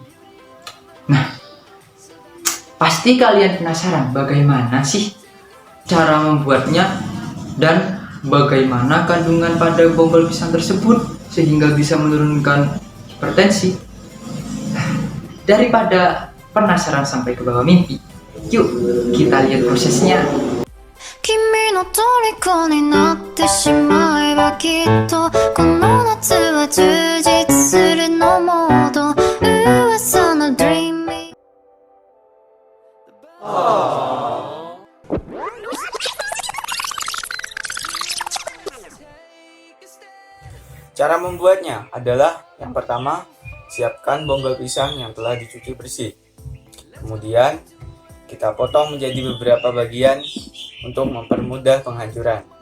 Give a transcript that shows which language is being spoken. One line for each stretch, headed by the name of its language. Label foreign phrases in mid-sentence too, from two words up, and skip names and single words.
Indonesian: Nah, pasti kalian penasaran bagaimana sih cara membuatnya dan bagaimana kandungan pada bonggol pisang tersebut sehingga bisa menurunkan hipertensi. Daripada penasaran sampai ke bawah mimpi, yuk kita lihat prosesnya.
Japanese: 君の虜になってしまえばきっとこの夏は充実するのモード噂の dreaming
Indonesian: Cara membuatnya adalah yang pertama, siapkan bonggol pisang yang telah dicuci bersih. Kemudian, kita potong menjadi beberapa bagian untuk mempermudah penghancuran.